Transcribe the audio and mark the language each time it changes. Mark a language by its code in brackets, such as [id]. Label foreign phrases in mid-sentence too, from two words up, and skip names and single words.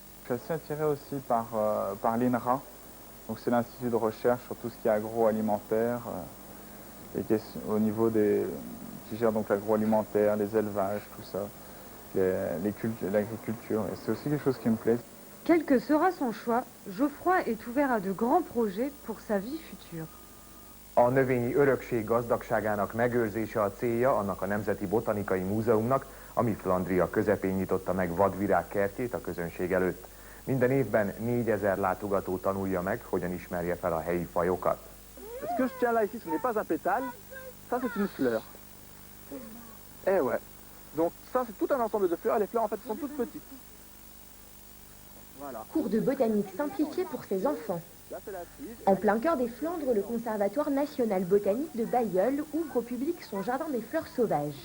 [fr] Je suis assez attiré aussi par l'INRA. Donc c'est l'institut de recherche sur tout ce qui est agroalimentaire, au niveau qui gère donc l'agroalimentaire, les élevages, tout ça, l'agriculture. Et c'est aussi quelque chose qui me plaît. Quel que sera son choix, Geoffroy est ouvert à de grands projets pour sa vie future. [hu] A növényi örökség gazdagságának megőrzése a célja annak a Nemzeti Botanikai Múzeumnak, ami Flandria közepén nyitotta meg vadvirág kertjét a közönség előtt. Minden évben 4000 látogató tanulja meg, hogyan ismerje fel a helyi fajokat. [fr] Ce que je tiens là ici, ce n'est pas un pétale, ça c'est une fleur. Eh ouais. Donc ça c'est tout un ensemble de fleurs, et les fleurs en fait sont toutes petites. Voilà. Cours de botanique simplifié pour ses enfants. Là c'est la tige. En plein cœur des Flandres, le Conservatoire national botanique de Bailleul ouvre au public son jardin des fleurs sauvages.